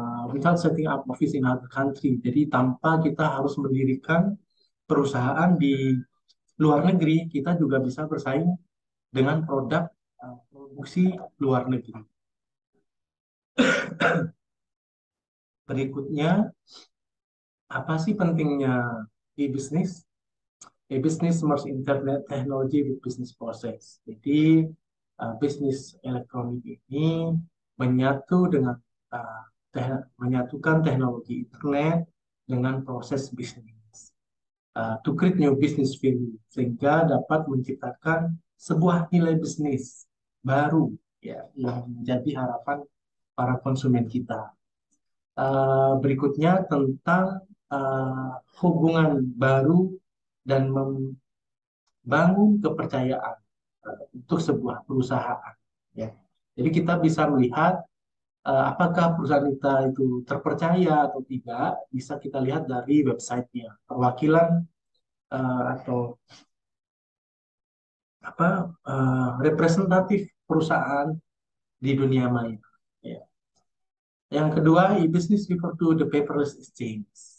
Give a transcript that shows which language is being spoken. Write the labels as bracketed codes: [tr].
[en] Without setting up office in other country. [id] Jadi tanpa kita harus mendirikan perusahaan di luar negeri, kita juga bisa bersaing dengan produk produksi luar negeri. Berikutnya, apa sih pentingnya e-business? [en] E-business merge internet technology with business process. [id] Jadi bisnis elektronik ini menyatu dengan uh, menyatukan teknologi internet dengan proses bisnis [en] to create new business value, [id] sehingga dapat menciptakan sebuah nilai bisnis baru, ya, yang menjadi harapan para konsumen kita. Berikutnya tentang hubungan baru dan membangun kepercayaan untuk sebuah perusahaan. Ya. Jadi kita bisa melihat apakah perusahaan kita itu terpercaya atau tidak, bisa kita lihat dari websitenya, perwakilan atau representatif perusahaan di dunia maya. Ya. Yang kedua, [en] e-business refer to the paperless exchange.